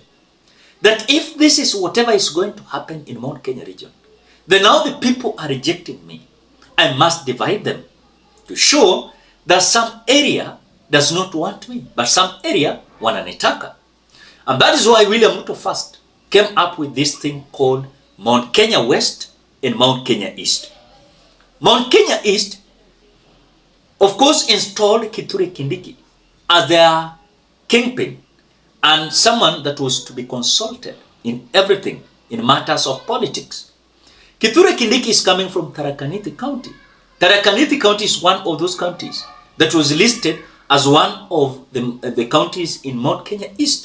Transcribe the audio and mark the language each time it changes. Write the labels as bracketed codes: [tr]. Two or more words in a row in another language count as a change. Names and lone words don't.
[en] That if this is whatever is going to happen in Mount Kenya region, then now the people are rejecting me. I must divide them to show that some area does not want me, but some area wananitaka. And that is why William Ruto first came up with this thing called Mount Kenya West and Mount Kenya East. Mount Kenya East, of course, installed Kithure Kindiki as their kingpin and someone that was to be consulted in everything in matters of politics. Kithure Kindiki is coming from Tharaka Nithi County. Tharaka Nithi County is one of those counties that was listed as one of the counties in Mount Kenya East.